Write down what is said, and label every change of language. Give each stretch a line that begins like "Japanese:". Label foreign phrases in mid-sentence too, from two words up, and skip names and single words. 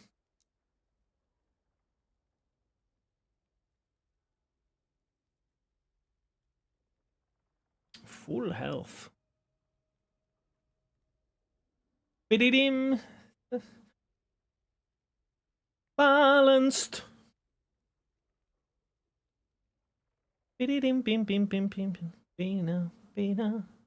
English: Full health. Bididim. Balanced. Bididim, bim, bim, bim, bim, bim. Bina, bina.